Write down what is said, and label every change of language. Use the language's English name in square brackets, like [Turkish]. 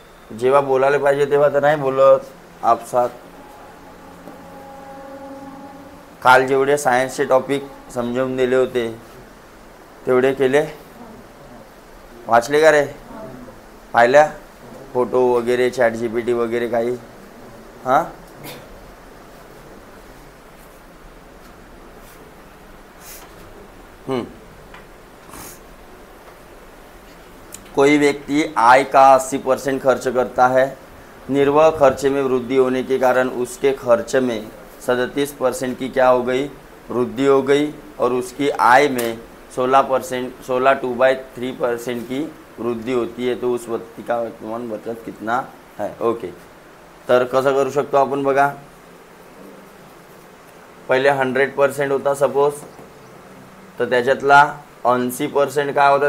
[Marathi] जेव्हा बोलायला पाहिजे तेव्हा तर नाही बोलत आपसात. काल जेवढे सायन्सचे टॉपिक समजावून दिले होते तेवढे केले? वाचले का रे? पाहिल्या? फोटो वगैरे, ChatGPT वगैरे काही? [Hindi] हां, कोई व्यक्ति आय का 80% खर्च करता है. निर्वाह खर्चे में वृद्धि होने के कारण उसके खर्च में 37% की क्या हो गई? वृद्धि हो गई. और उसकी आय में 16/2/3% की वृद्धि होती है. तो उस व्यक्ति का वर्तमान बचत कितना है? [Marathi] ओके. तर कसं करू शकतो आपण बघा. पहिले 100% होता सपोज, तर त्याच्यातला 80% काय होता?